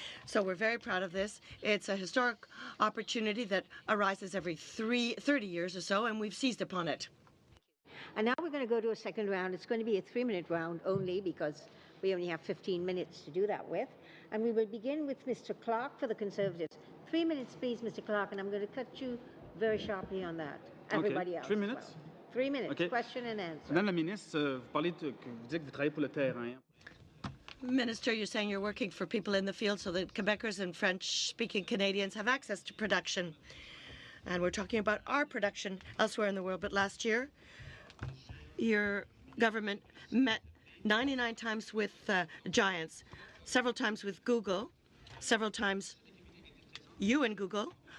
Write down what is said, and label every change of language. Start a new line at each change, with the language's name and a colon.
English: So we're very proud of this. It's a historic opportunity that arises every 30 years or so, and we've seized upon it. And now we're going to go to a second round. It's going to be a 3-minute round only because we only have 15 minutes to do that with. And we will begin with Mr. Clark for the Conservatives. 3 minutes, please, Mr. Clark, and I'm going to cut you very sharply on that. Everybody else. 3 minutes? Well. 3 minutes, Okay. question and answer.
French: Madame la ministre, vous parlez que vous dites que vous travaillez pour le terrain.
English: Minister, you're saying you're working for people in the field so that Quebecers and French-speaking Canadians have access to production. And we're talking about our production elsewhere in the world. But last year, your government met 99 times with giants, several times with Google, several times you and Google.